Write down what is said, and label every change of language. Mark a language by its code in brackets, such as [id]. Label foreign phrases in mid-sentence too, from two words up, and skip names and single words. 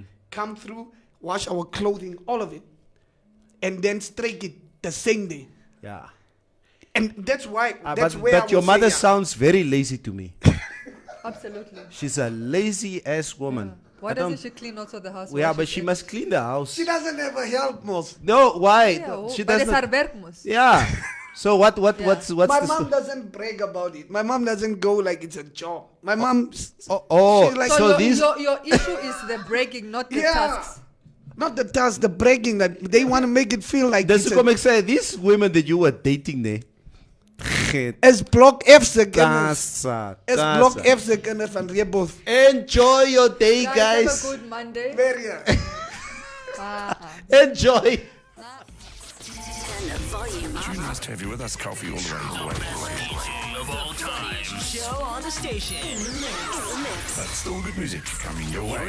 [en] Come through, wash our clothing, all of it, and then strike it the same day. Yeah. And that's why. That's but where I but your will mother say, sounds very lazy to me. Absolutely. She's a lazy ass woman. Why I don't- doesn't she clean also the house? Yeah, while but she's she there? must clean the house. She doesn't ever help most. No, why? Yeah, She but it's doesn't. her [af] werk mos. [en] Yeah. So what's My the mom doesn't brag about it. My mom doesn't go like it's a job. My mom. She's like, So, so these your issue is the breaking, not the Yeah. tasks. not the task, the bragging that they want to make it feel like [af] dis [en] it's [af] kom ek sê [en] these women that you were dating there. [af] as block F se kinders. Kasa, As kasa. block F se kinders van Reeboth. [en] Enjoy your day, Guys, guys. have a good Monday. Very. Enjoy. Too nice to have you with us, Coffee, all the way. Of all time. Show on the station. But still good music coming your way.